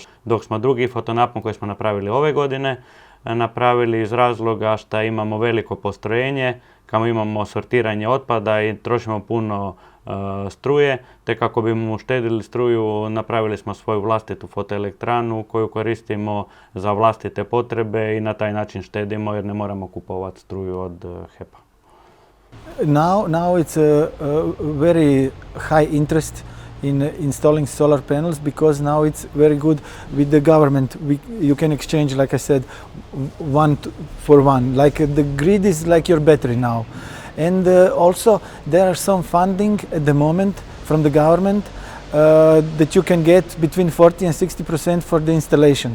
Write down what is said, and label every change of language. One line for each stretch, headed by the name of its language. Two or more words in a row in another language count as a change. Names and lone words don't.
Croatian: Dok smo drugi fotonapon koji smo napravili ove godine napravili iz razloga što imamo veliko postrojenje, kamo imamo sortiranje otpada i trošimo puno struje, te kako bi mu uštedili struju napravili smo svoju vlastitu fotoelektranu koju koristimo za vlastite potrebe i na taj način štedimo jer ne moramo kupovati struju od HEP-a.
English: Now it's a very high interest in installing solar panels, because now it's very good with the government. You can exchange, like I said, for one. Like the grid is like your battery now. And also there are some funding at the moment from the government that you can get between 40 and 60% for the installation.